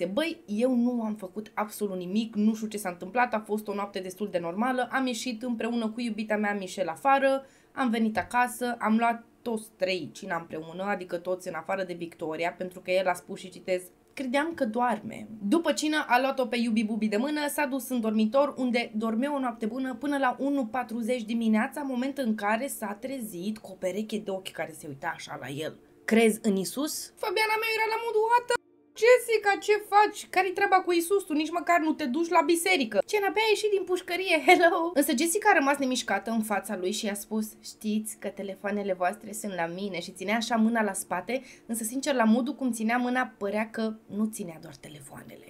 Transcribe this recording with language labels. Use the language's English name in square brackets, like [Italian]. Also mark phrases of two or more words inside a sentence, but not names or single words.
[Romanian] Băi, eu nu am făcut absolut nimic, nu știu ce s-a întâmplat, a fost o noapte destul de normală, am ieșit împreună cu iubita mea Michel afară, am venit acasă, am luat toți 3 cina împreună, adică toți în afară de Victoria, pentru că el a spus și citez, credeam că doarme. După cină a luat-o pe Iubi Bubi de mână, s-a dus în dormitor unde dormea o noapte bună până la 1:40 dimineața, moment în care s-a trezit cu o pereche de ochi care se uita așa la el. Crezi în Isus? Fabiana mea era la modul, [English] what the Jessica, [Romanian] ce faci? Care-i treaba cu Isus? Tu nici măcar nu te duci la biserică. Ce n-abia ai ieșit din pușcărie, hello! Însă Jessica a rămas nemișcată în fața lui și i-a spus: știți că telefoanele voastre sunt la mine, și ținea așa mâna la spate, însă sincer la modul cum ținea mâna părea că nu ținea doar telefoanele.